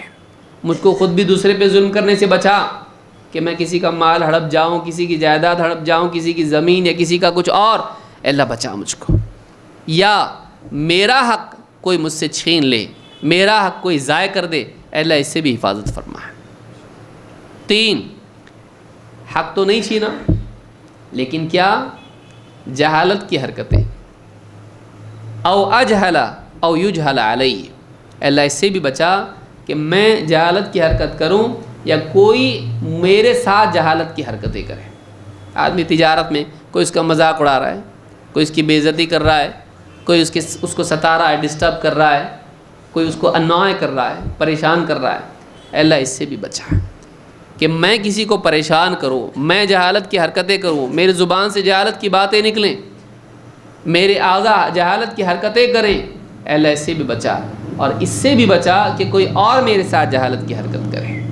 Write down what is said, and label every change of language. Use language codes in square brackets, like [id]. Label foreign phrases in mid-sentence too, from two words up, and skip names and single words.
[ur] مجھ کو خود بھی دوسرے پہ ظلم کرنے سے بچا کہ میں کسی کا مال ہڑپ جاؤں، کسی کی جائیداد ہڑپ جاؤں، کسی کی زمین یا کسی کا کچھ اور، اللہ بچا مجھ کو۔ یا میرا حق کوئی مجھ سے چھین لے، میرا حق کوئی ضائع کر دے، اللہ اس سے بھی حفاظت فرما۔ 3، حق تو نہیں چھینا لیکن کیا، جہالت کی حرکتیں، [ar] او اجہل او یجہل علی، [ur] اللہ اس سے بھی بچا کہ میں جہالت کی حرکت کروں یا کوئی میرے ساتھ جہالت کی حرکتیں کرے۔ آدمی تجارت میں کوئی اس کا مذاق اڑا رہا ہے، کوئی اس کی بے عزتی کر رہا ہے، کوئی اس کو ستا رہا ہے، ڈسٹرب کر رہا ہے، کوئی اس کو انوائے کر رہا ہے، پریشان کر رہا ہے، اللہ اس سے بھی بچا کہ میں کسی کو پریشان کروں، میں جہالت کی حرکتیں کروں، میری زبان سے جہالت کی باتیں نکلیں، میرے اعضاء جہالت کی حرکتیں کریں، اللہ اس سے بھی بچا، اور اس سے بھی بچا کہ کوئی اور میرے ساتھ جہالت کی حرکت کرے۔